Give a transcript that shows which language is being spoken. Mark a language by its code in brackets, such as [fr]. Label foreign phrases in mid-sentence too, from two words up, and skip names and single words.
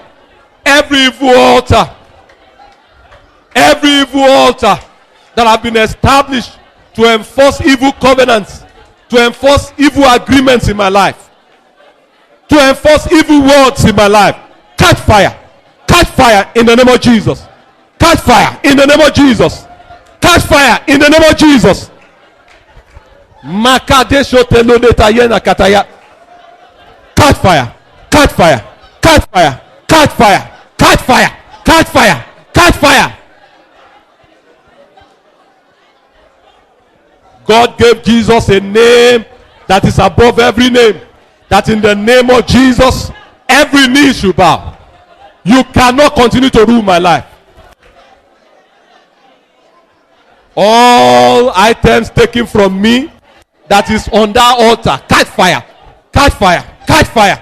[en] Every evil altar, every evil altar that have been established to enforce evil covenants, to enforce evil agreements in my life, to enforce evil words in my life. Catch fire. Catch fire in the name of Jesus. Catch fire in the name of Jesus. Catch fire in the name of Jesus. Makadesho teloneta yena kataya. Catch fire. Catch fire. Catch fire. Catch fire. Catch fire. Catch fire. Catch fire. God gave Jesus a name that is above every name. That in the name of Jesus, every knee should bow. You cannot continue to rule my life. All items taken from me that is on that altar, catch fire, catch fire, catch fire.